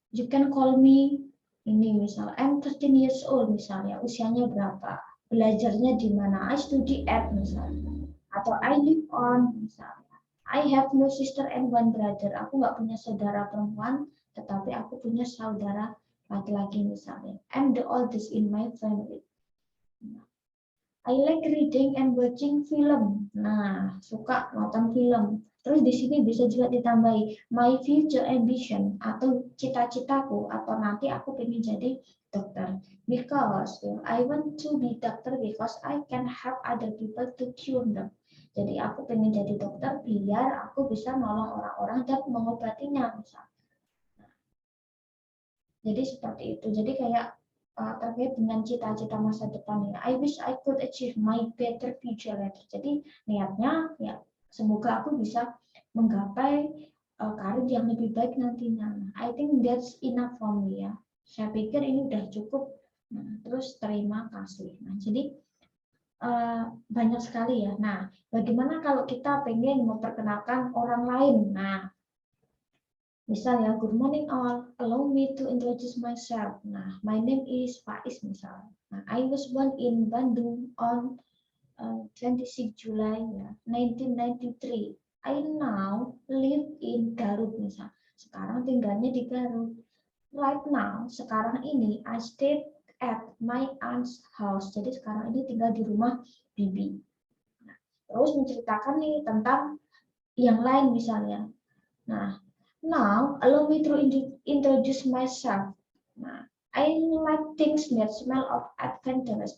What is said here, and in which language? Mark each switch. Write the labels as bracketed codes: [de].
[en] You can call me ini misal, I'm 13 years old misalnya, [id] usianya berapa, belajarnya di mana, [en] I study at misalnya, atau I live on misalnya. I have no sister and 1 brother. [id] Aku nggak punya saudara perempuan, tetapi aku punya saudara laki-laki misalnya. [en] I'm the oldest in my family. I like reading and watching film. [id] Nah, suka nonton film. Terus di sini bisa juga ditambahi [en] my future ambition [id] atau cita-citaku atau nanti aku pengen jadi dokter. [en] Because I want to be doctor because I can help other people to cure them. [id] Jadi aku pengen jadi dokter biar aku bisa nolong orang-orang dan mengobatinya misal. Jadi seperti itu. Jadi kayak terkait dengan cita-cita masa depan ya. [en] I wish I could achieve my better future later. [id] Jadi niatnya ya semoga aku bisa menggapai karir yang lebih baik nantinya. [en] I think that's enough for me ya. [id] Saya pikir ini udah cukup. Nah, terus terima kasih. Nah, jadi banyak sekali ya. Nah, bagaimana kalau kita pengen memperkenalkan orang lain? [en] Nah, misal ya, good morning all, allow me to introduce myself. Nah, my name is Faiz misal. Nah, I was born in Bandung on 26 July ya, 1993. I now live in Garut misal. [id] Sekarang tinggalnya di Garut. [en] Right now, [id] sekarang ini [en] I stay at my aunt's house. [id] Jadi sekarang ini tinggal di rumah bibi. Nah, terus menceritakan nih tentang yang lain misalnya. [en] Nah, now allow me to introduce myself. Nah, I like things that smell of adventurous.